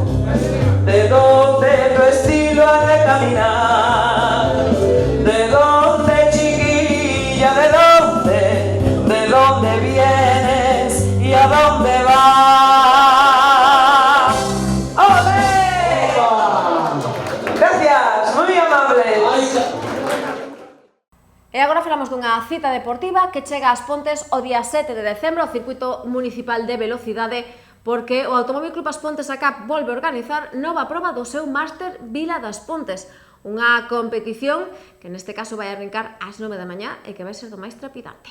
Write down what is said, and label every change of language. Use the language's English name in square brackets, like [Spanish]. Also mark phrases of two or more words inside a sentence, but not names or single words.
[Spanish] ¿De dónde tu estilo ha de caminar? ¿De dónde, chiquilla? ¿De dónde? ¿De dónde vienes? ¿Y a dónde vas? ¡Olé! Gracias, muy amable. [Galician] E agora falamos dunha cita deportiva que chega ás Pontes o día 7 de decembro ao Circuito Municipal de Velocidade, porque o Automóvil Club As Pontes ACAP volve a organizar nova proba do seu Máster Vila das Pontes, unha competición que neste caso vai arrancar ás 9 da mañá e que vai ser do máis trepidante.